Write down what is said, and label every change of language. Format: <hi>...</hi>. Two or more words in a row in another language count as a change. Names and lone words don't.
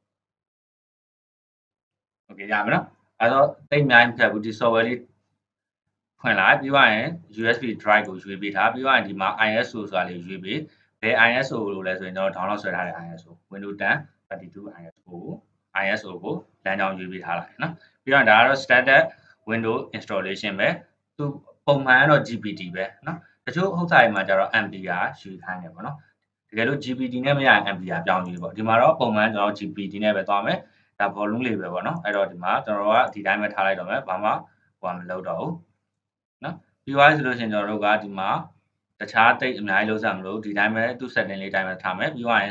<my>okay ရပြီနော်အဲ့တော့တိတ်အများကြီးမဖြတ်ဘူးဒီ software လေးဖွင့်လိုက်ပြီးရင်</my> <en>USB drive</en> <my>ကိုရွေးပေးထားပြီးရင်ဒီမှာ ISO ဆိုတာလေးရွေးပေးဘယ် ISO လို့လဲဆိုရင်တော့ download ဆွဲထားတဲ့ ISO Windows 10 32 ISO ကိုလမ်းကြောင်းရွေးပေးထားလိုက်နော်ပြီးတော့ဒါကတော့</my> <en>standard Windows installation</en> <my>ပဲသူပုံမှ န်တော့ GPT ပဲနော်တချို့ဥစ္စာတွေမှာကျတော့ MPR ရွေးခိုင်းတယ်ပေါ့နော်တကယ်လို့ GPT နဲ့မရရင် MPR ပြောင်းရွေးပေါ့ဒီမှာတော့ပုံမှန်ကျွန်တော် GPT နဲ့ပဲသွားမယ်ဒါ volume လေးပဲပေါ့နော်အဲ့တော့ဒီမှာကျွန်တော်ကဒီတိုင်းပဲထား လိုက်တော့မယ်ဘာမှဟိုမလုပ်တော့ဘူးနော်ပြီးသွားဆိုလို့ရှိရင်ကျွန်တော်တို့ကဒီမှာတခြားတိတ်အများကြီးလုပ်စမ်းမလို့ဒီတိုင်းပဲသူ့ setting လေးတိုင်းပဲထားမယ်ပြီးသွားရင်</my>